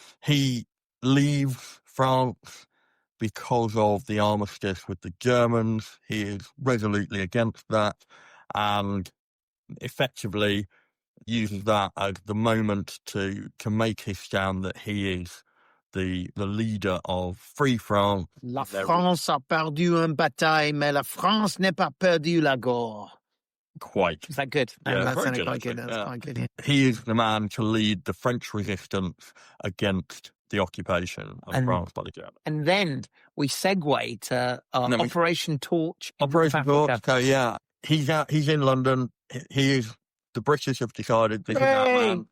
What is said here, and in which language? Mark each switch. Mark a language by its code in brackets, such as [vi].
[en] He leaves France because of the armistice with the Germans. He is resolutely against that and effectively uses that as the moment to make his stand that he is the leader of Free France. [fr] La France a perdu une bataille, mais la France n'a pas perdu la guerre. [en] Quite. Is that good? Yeah, That's very quite good. good. That's quite good. Yeah. He is the man to lead the French resistance against the occupation of France by the Germans. And then we segue to Operation Torch. Operation Torch. So yeah, he's in London. The British have decided this is our man.